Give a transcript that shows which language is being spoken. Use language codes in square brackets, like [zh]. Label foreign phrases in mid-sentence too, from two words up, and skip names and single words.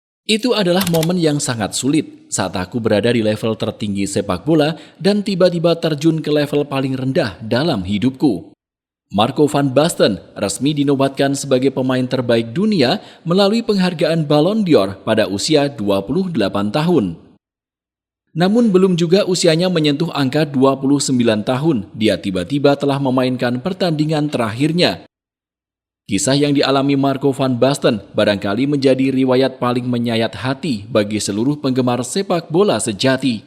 [id] Itu adalah momen yang sangat sulit saat aku berada di level tertinggi sepak bola dan tiba-tiba terjun ke level paling rendah dalam hidupku. Marco van Basten resmi dinobatkan sebagai pemain terbaik dunia melalui penghargaan Ballon d'Or pada usia 28 tahun. Namun belum juga usianya menyentuh angka 29 tahun, dia tiba-tiba telah memainkan pertandingan terakhirnya. Kisah yang dialami Marco van Basten barangkali menjadi riwayat paling menyayat hati bagi seluruh penggemar sepak bola sejati.